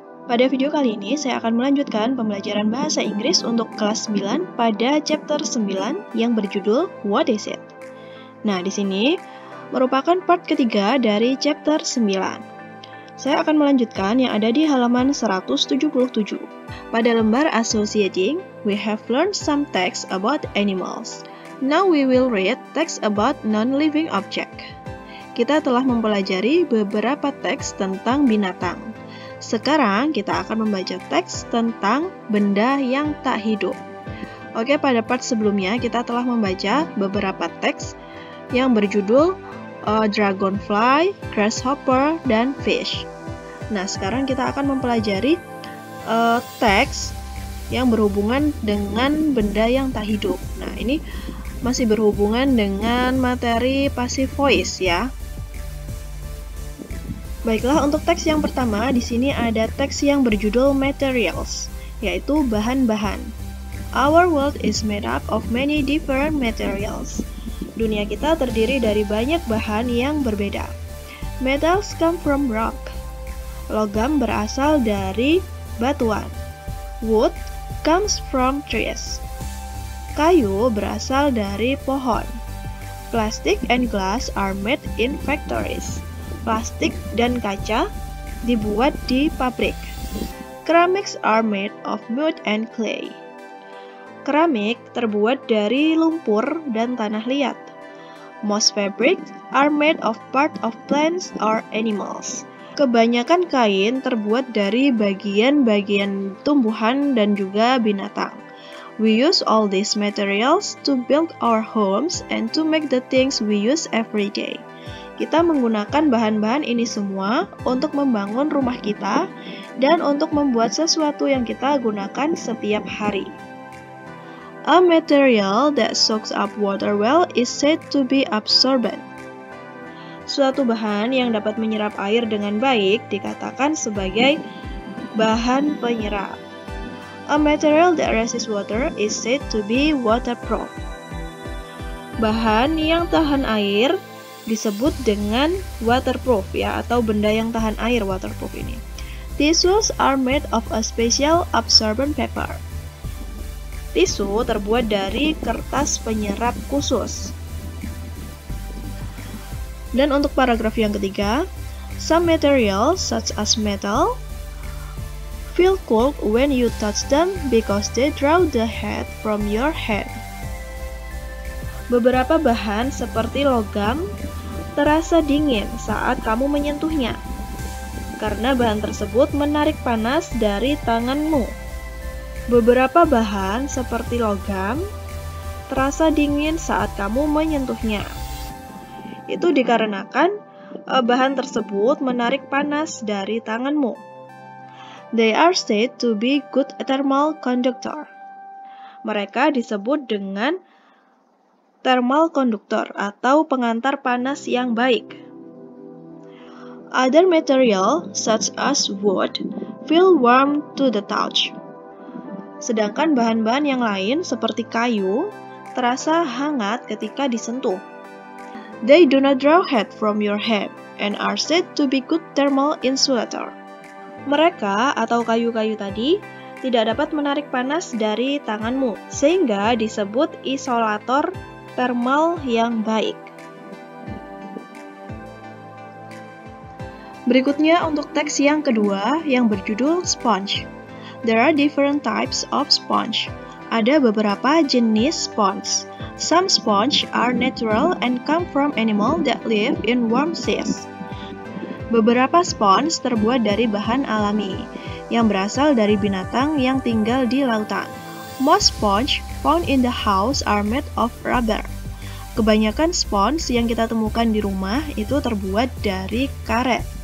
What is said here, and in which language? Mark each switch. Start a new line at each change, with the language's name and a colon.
Indonesian: Pada video kali ini saya akan melanjutkan pembelajaran bahasa Inggris untuk kelas 9 pada chapter 9 yang berjudul What is it? Nah, di sini merupakan part ketiga dari chapter 9. Saya akan melanjutkan yang ada di halaman 177. Pada lembar
English: Associating, we have learned some text about animals. Now we will read text about non-living object.
Indonesian: Kita telah mempelajari beberapa teks tentang binatang. Sekarang kita akan membaca teks tentang benda yang tak hidup. Oke, pada part sebelumnya kita telah membaca beberapa teks yang berjudul dragonfly, grasshopper, dan fish. Nah, sekarang kita akan mempelajari teks yang berhubungan dengan benda yang tak hidup. Nah, ini masih berhubungan dengan materi passive voice ya. Baiklah, untuk teks yang pertama di sini ada teks yang berjudul materials, yaitu bahan-bahan.
English: Our world is made up of many different materials.
Indonesian: Dunia kita terdiri dari banyak bahan yang berbeda.
English: Metals come from rock.
Indonesian: Logam berasal dari batuan.
English: Wood comes from trees.
Indonesian: Kayu berasal dari pohon.
English: Plastic and glass are made in factories.
Indonesian: Plastik dan kaca dibuat di pabrik.
English: Ceramics are made of mud and clay.
Indonesian: Keramik terbuat dari lumpur dan tanah liat.
English: Most fabrics are made of part of plants or animals.
Indonesian: Kebanyakan kain terbuat dari bagian-bagian tumbuhan dan juga binatang.
English: We use all these materials to build our homes and to make the things we use every day.
Indonesian: Kita menggunakan bahan-bahan ini semua untuk membangun rumah kita dan untuk membuat sesuatu yang kita gunakan setiap hari.
English: A material that soaks up water well is said to be absorbent.
Indonesian: Suatu bahan yang dapat menyerap air dengan baik dikatakan sebagai bahan penyerap.
English: A material that resists water is said to be waterproof.
Indonesian: Bahan yang tahan air disebut dengan waterproof ya, atau benda yang tahan air, waterproof ini.
English: Tissues are made of a special absorbent paper.
Indonesian: Tisu terbuat dari kertas penyerap khusus. Dan untuk paragraf yang ketiga,
English: some materials such as metal feel cold when you touch them because they draw the heat from your hand.
Indonesian: Beberapa bahan seperti logam terasa dingin saat kamu menyentuhnya, karena bahan tersebut menarik panas dari tanganmu. Beberapa bahan seperti logam terasa dingin saat kamu menyentuhnya. Itu dikarenakan bahan tersebut menarik panas dari tanganmu.
English: They are said to be good thermal conductor.
Indonesian: Mereka disebut dengan thermal conductor atau pengantar panas yang baik.
English: Other material such as wood feel warm to the touch.
Indonesian: Sedangkan bahan-bahan yang lain seperti kayu terasa hangat ketika disentuh.
English: They do not draw heat from your hand and are said to be good thermal insulator.
Indonesian: Mereka atau kayu-kayu tadi tidak dapat menarik panas dari tanganmu, sehingga disebut isolator thermal yang baik. Berikutnya untuk teks yang kedua yang berjudul sponge.
English: There are different types of sponge.
Indonesian: Ada beberapa jenis sponge.
English: Some sponge are natural and come from animals that live in warm seas.
Indonesian: Beberapa spons terbuat dari bahan alami, yang berasal dari binatang yang tinggal di lautan.
English: Most sponge found in the house are made of rubber.
Indonesian: Kebanyakan spons yang kita temukan di rumah itu terbuat dari karet.